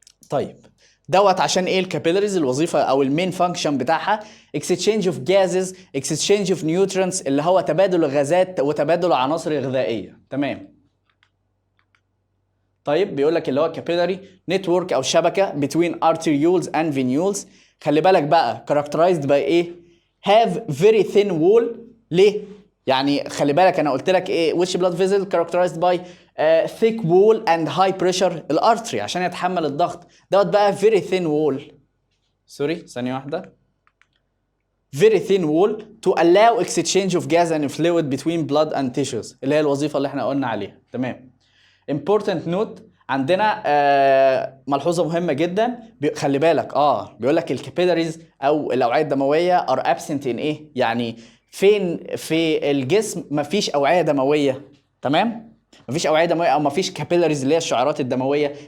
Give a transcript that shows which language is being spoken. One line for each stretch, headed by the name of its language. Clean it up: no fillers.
Arabic: طيب دوت عشان ايه الكابيلاريز الوظيفه او المين فانكشن بتاعها
English: exchange of gases exchange of nutrients
Arabic: اللي هو تبادل الغازات وتبادل العناصر الغذائيه، تمام. طيب بيقول لك اللي هو
English: capillary network
Arabic: او شبكه
English: between arterioles and venules.
Arabic: خلي بالك بقى
English: characterized by
Arabic: ايه،
English: have very thin wall.
Arabic: ليه يعني خلي بالك انا قلت لك ايه
English: which blood vessel characterized by thick wall and high pressure
Arabic: الارتري عشان يتحمل الضغط دوت بقى
English: very thin wall.
Arabic: سوري ثانيه واحده.
English: very thin wall to allow exchange of gas and fluid between blood and tissues
Arabic: اللي هي الوظيفه اللي احنا قلنا عليها، تمام.
English: important note
Arabic: عندنا ملحوظه مهمه جدا، خلي بالك بيقول لك الكابيلاريز او الاوعيه الدمويه
English: are absent in
Arabic: ايه، يعني فين في الجسم مفيش اوعيه دمويه؟ تمام، مفيش اوعيه دمويه او مفيش كابيلاريز اللي هي الشعيرات الدمويه.